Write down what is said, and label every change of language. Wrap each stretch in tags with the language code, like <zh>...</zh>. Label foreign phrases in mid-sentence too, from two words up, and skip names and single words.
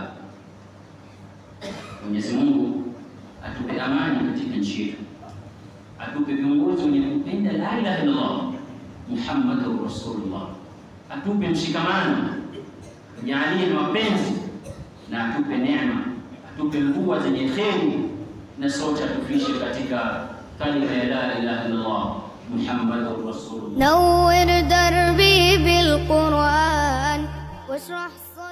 <sw>Mwenyezi Mungu atupe amani katika nchi yetu, atupe viongozi wenye kupenda</sw> <ar>لا إله إلا الله محمد رسول الله,</ar> <sw>atupe mshikamano, ajalie mapenzi na atupe neema, atupe mvua zenye kheri, na sote atufishe katika kalima ya</sw> <ar>لا إله إلا الله محمد رسول الله. نور دربي بالقرآن واشرح</ar>